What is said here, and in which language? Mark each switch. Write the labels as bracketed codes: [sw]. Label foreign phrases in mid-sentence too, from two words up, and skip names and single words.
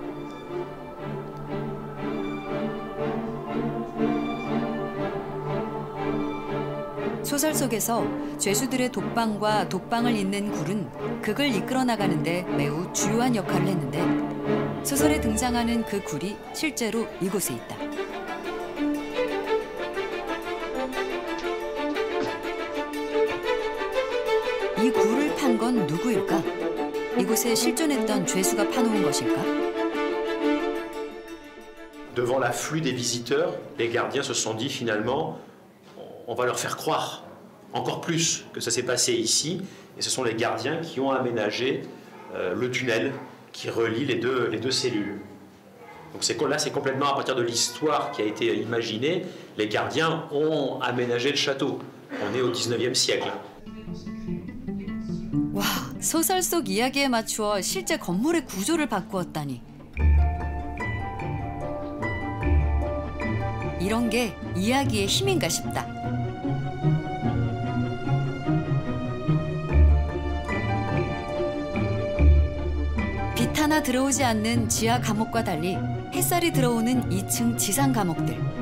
[ko] 소설 속에서 죄수들의 독방과 독방을 잇는 굴은 극을 이끌어 나가는데 매우 주요한 역할을 했는데 소설에 등장하는 그 굴이 실제로 이곳에 있다. 이 굴을 판 건 누구일까? 이곳에 실존했던 죄수가 파놓은 것일까? [fr] Devant l'afflux des visiteurs, les gardiens se sont dit finalement, on va leur faire croire encore plus que ça s'est passé ici Et ce sont les gardiens qui ont aménagé le tunnel qui relie les deux cellules. Donc là, c'est complètement à partir de l'histoire qui a été imaginée. Les gardiens ont aménagé le château. On est au 19e siècle. [ko] 와, 소설 속 이야기에 맞추어 실제 건물의 구조를 바꾸었다니. 이런 게 이야기의 힘인가 싶다. 빛 하나 들어오지 않는 지하 감옥과 달리 햇살이 들어오는 2층 지상 감옥들.